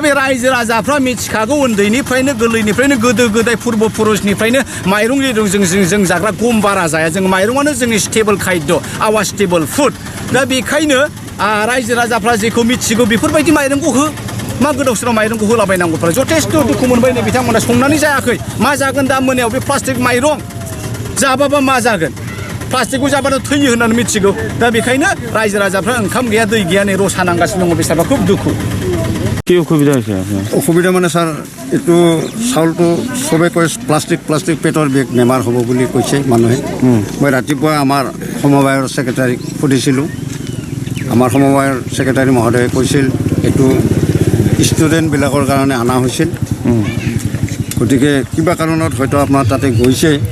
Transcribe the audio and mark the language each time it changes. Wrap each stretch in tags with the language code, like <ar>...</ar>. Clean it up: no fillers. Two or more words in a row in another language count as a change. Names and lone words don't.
<brx>बे रायजो राजाफ्रा मिथिखागौ उन्दैनिफ्रायनो गोरलैनिफ्रायनो गोदो गोदाय पुर्ब पुरुषनिफ्रायनो माइरं जों जाग्रा गम बारा जाया जों माइरंआनो जोंनि स्टेबल खायद</brx> <en>our stable food</en> <brx>दा बेखायनो रायजो राजाफ्रा जेखौ मिथिगौ बेफोरबायदि माइरंखौ हो मा गोदाव सोराव माइरंखौ होलाबायनांगौफ्रा जथेस्थ' दुखु मोनबाय नै बिथांमोना संनानै जायाखै मा जागोन दा मोनायाव बे प्लास्टिक माइरं जाबाबा मा जागोन प्लास्टिकखौ जाबानो थैयो होननानै मिथिगौ दा बेखायनो रायजो राजाफ्रा ओंखाम गैया दै गैया नै रसा नांगासिनो दङ बेसाबा खुब दुखु</brx> <as>কি অসুবিধা হৈছে অসুবিধা মানে ছাৰ এইটো চাউলটো চবে কৈ প্লাষ্টিক পেটৰ বেমাৰ হ'ব বুলি কৈছে মানুহে মই ৰাতিপুৱা আমাৰ সমবায়ৰ ছেক্ৰেটাৰীক সুধিছিলোঁ আমাৰ সমবায়ৰ ছেক্ৰেটাৰী মহোদয়ে কৈছিল এইটো ষ্টুডেণ্টবিলাকৰ কাৰণে অনা হৈছিল গতিকে কিবা কাৰণত হয়তো আপোনাৰ তাতে গৈছে</as>